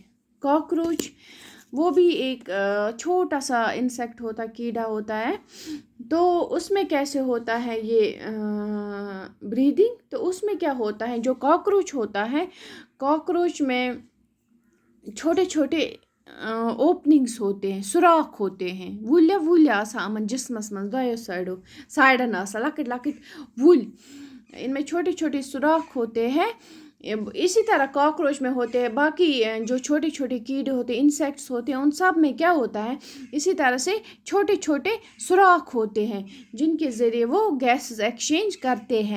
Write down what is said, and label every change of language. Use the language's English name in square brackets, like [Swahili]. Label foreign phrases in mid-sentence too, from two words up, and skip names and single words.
[Urdu] کاکروچ وہ بھی ایک چھوٹا سا انسیکٹ ہوتا, کیڑا ہوتا ہے. تو اس میں کیسے ہوتا ہے یہ بریدنگ, تو اس میں کیا ہوتا ہے, جو کاکروچ ہوتا ہے, کاکروچ میں چھوٹے چھوٹے اوپننگس ہوتے ہیں, سوراخ ہوتے ہیں, [Kashmiri] وُلہِ آسان یِمن جسمس منٛز دۄیو سایڈن آسان لۄکٕٹۍ لۄکٕٹۍ وُلۍ, [Urdu] ان میں چھوٹے چھوٹے سوراخ ہوتے ہیں. اسی طرح کاکروچ میں ہوتے ہیں, باقی جو چھوٹے چھوٹے کیڑے ہوتے ہیں, انسیکٹس ہوتے ہیں, ان سب میں کیا ہوتا ہے, اسی طرح سے چھوٹے چھوٹے سوراخ ہوتے ہیں جن کے ذریعے وہ [English] gases exchange [Urdu] کرتے ہیں.